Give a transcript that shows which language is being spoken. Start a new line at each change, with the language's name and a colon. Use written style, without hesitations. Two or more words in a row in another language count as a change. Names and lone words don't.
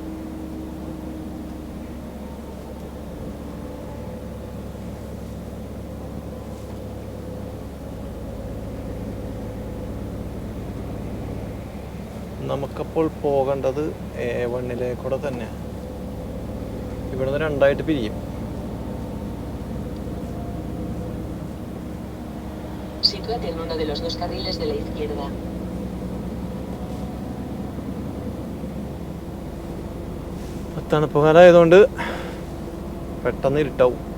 Malayalam: നമുക്കപ്പോൾ പോകേണ്ടത് A1 തന്നെ. ഇവിടെ നിന്ന് 2 പിരിയും.
Spanish: Sitúate en uno de los 2 carriles de la izquierda.
Malayalam: തണുപ്പ് കാലമായതുകൊണ്ട് പെട്ടെന്ന് ഇരുട്ടാവും.